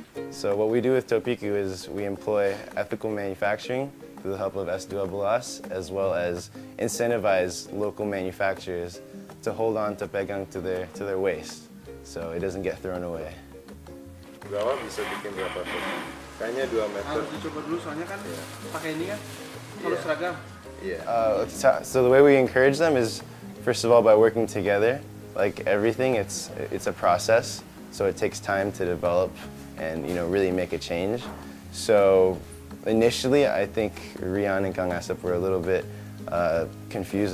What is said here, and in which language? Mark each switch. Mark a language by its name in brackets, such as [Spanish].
[English] So what we do with Topiku is we employ ethical manufacturing through the help of S12, as well as incentivize local manufacturers to hold on to [Indonesian] pegang [English] to their waste, so it doesn't get thrown away. [Indonesian] Berapa bisa bikin berapa tuh? Kayaknya 2 meter. Harus dicoba dulu soalnya kan pakai ini kan harus seragam. [English] Yeah. So the way we encourage them is First of all, by working together, like everything, it's a process, so it takes time to develop and really make a change. So initially, I think Rian and Kang Asep were a little bit confused.